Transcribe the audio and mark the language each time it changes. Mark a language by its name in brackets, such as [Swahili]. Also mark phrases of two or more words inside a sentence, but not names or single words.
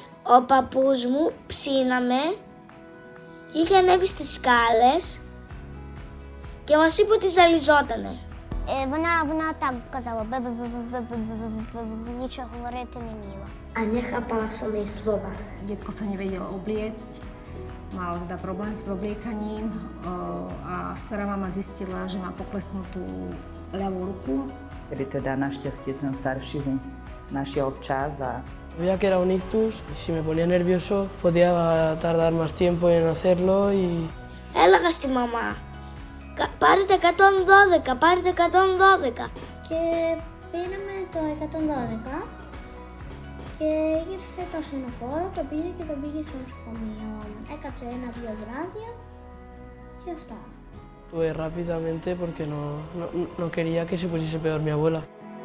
[Greek] Ο παππούς μου ψήναμε και είχε ανέβει στις σκάλες και μας είπε ότι ζαλιζότανε. [Ukrainian] Вона так казала, нічого говорити не вміла. [Slovak] A nechápala som jej slova. Detko sa nevedel obliecť, mal teda problém s obliekaním a stará mama zistila, že má poklesnutú ľavú ruku. Kedy teda našťastie ten starší ho našiel včas a [Spanish] Sabía que era un ictus y si me ponía nervioso podía tardar más tiempo en hacerlo y [Greek] Έλεγα στη μαμά, πάρετε 112, πάρετε 112. Και πήραμε το 112 και ήρθε το ασθενοφόρο, το πήρε και τον πήγε στο νοσοκομείο. Έκατσε 1-2 βράδια και αυτά. [Spanish] actué rápidamente porque no quería que se pusiese peor mi abuela.